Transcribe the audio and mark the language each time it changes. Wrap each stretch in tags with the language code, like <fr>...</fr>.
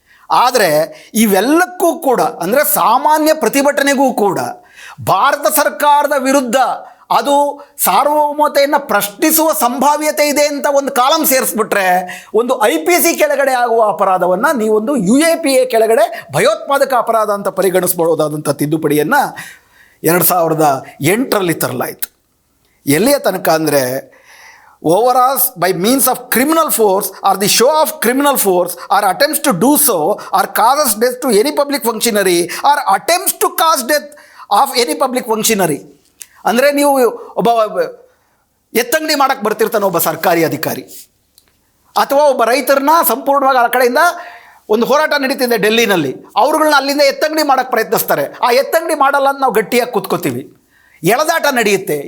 <kn>ಆದರೆ ಇವೆಲ್ಲಕ್ಕೂ ಕೂಡ, ಅಂದರೆ ಸಾಮಾನ್ಯ ಪ್ರತಿಭಟನೆಗೂ ಕೂಡ ಭಾರತ ಸರ್ಕಾರದ ವಿರುದ್ಧ ಅದು ಸಾರ್ವಭೌಮತೆಯನ್ನು ಪ್ರಶ್ನಿಸುವ ಸಂಭಾವ್ಯತೆ ಇದೆ ಅಂತ ಒಂದು ಕಾಲಮ್ ಸೇರಿಸ್ಬಿಟ್ರೆ ಒಂದು IPC ಕೆಳಗಡೆ ಆಗುವ ಅಪರಾಧವನ್ನು ನೀವೊಂದು UAPA ಕೆಳಗಡೆ ಭಯೋತ್ಪಾದಕ ಅಪರಾಧ ಅಂತ ಪರಿಗಣಿಸ್ಬೋದಾದಂಥ ತಿದ್ದುಪಡಿಯನ್ನು 2008ರಲ್ಲಿ ತರಲಾಯಿತು. ಎಲ್ಲಿಯ ತನಕ ಅಂದರೆ</kn> <en>overalls by means of criminal force or the show of criminal force or attempts to do so or causes death to any public functionary or attempts to cause death of any public functionary.</en> <kn>ಅಂದರೆ ನೀವು ಒಬ್ಬ ಎತ್ತಂಗಡಿ ಮಾಡೋಕ್ಕೆ ಬರ್ತಿರ್ತಾನೆ ಒಬ್ಬ ಸರ್ಕಾರಿ ಅಧಿಕಾರಿ, ಅಥವಾ ಒಬ್ಬ ರೈತರನ್ನ ಸಂಪೂರ್ಣವಾಗಿ ಆ ಕಡೆಯಿಂದ ಒಂದು ಹೋರಾಟ ನಡೀತಿದೆ ಡೆಲ್ಲಿನಲ್ಲಿ, ಅವ್ರುಗಳನ್ನ ಅಲ್ಲಿಂದ ಎತ್ತಂಗಡಿ ಮಾಡೋಕ್ಕೆ ಪ್ರಯತ್ನಿಸ್ತಾರೆ. ಆ ಎತ್ತಂಗಡಿ ಮಾಡಲ್ಲ ಅಂತ ನಾವು ಗಟ್ಟಿಯಾಗಿ ಕೂತ್ಕೋತೀವಿ, ಎಳೆದಾಟ ನಡೆಯುತ್ತೆ.</kn>